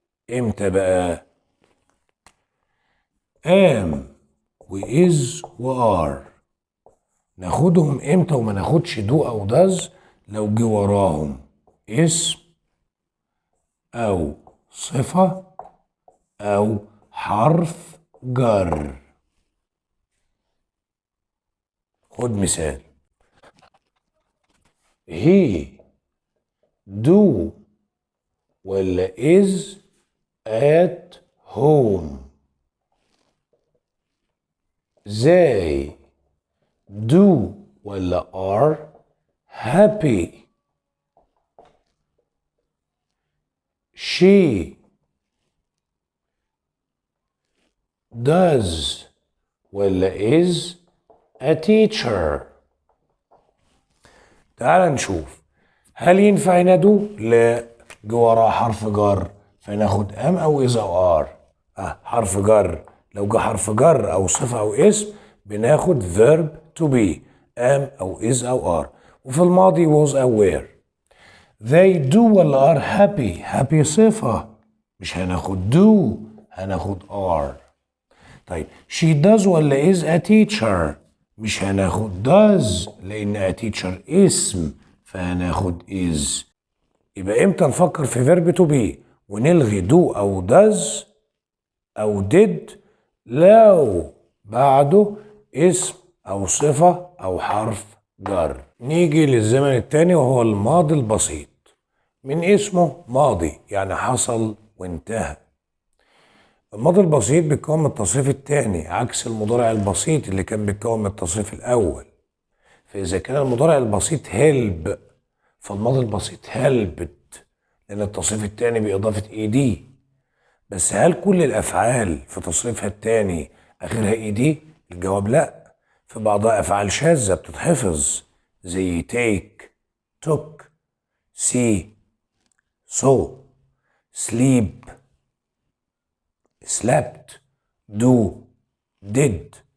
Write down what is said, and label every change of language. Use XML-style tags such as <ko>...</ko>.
<ar>إمتى بقى؟ am و is و are ناخدهم إمتى وما ناخدش do أو does؟ لو جه وراهم اسم أو صفة أو حرف جر. خد مثال</ar> <en>he do</en> <ar>ولا</ar> <en>is at home. they do</en> <ar>ولا</ar> <en>are happy. she does</en> <ar>ولا</ar> <en>is a teacher.</en> <ar>تعال نشوف هل ينفع ينادوا؟ لا جه وراه حرف جر فناخد ام او از او ار. حرف جر لو جه حرف جر او صفه او اسم بناخد verb to be am او is او are. وفي الماضي</ar> <en>was aware. they do</en> <ar>ولا</ar> <en>are happy.</en> <ar>happy صفه مش هناخد do هناخد are. طيب</ar> <en>she does</en> <ar>ولا</ar> <en>is a teacher</en> <ar>مش هناخد</ar> <en>does</en> <ar>لان</ar> <en>a teacher</en> <ar>اسم فهناخد</ar> <en>is.</en> <ar>يبقى امتى نفكر في verb to be ونلغي do او does او did؟ لو بعده اسم او صفة او حرف جر. نيجي للزمن التاني وهو الماضي البسيط. من اسمه ماضي يعني حصل وانتهى. الماضي البسيط بيتكون من التصريف الثاني عكس المضارع البسيط اللي كان بيتكون من التصريف الاول. فاذا كان المضارع البسيط help فالماضي البسيط helped لان التصريف الثاني باضافه ed. بس هل كل الافعال في تصريفها الثاني اخرها ed؟ الجواب لا. في بعضها افعال شاذه بتتحفظ زي</ar> <en>take took see saw sleep slept do did.</en>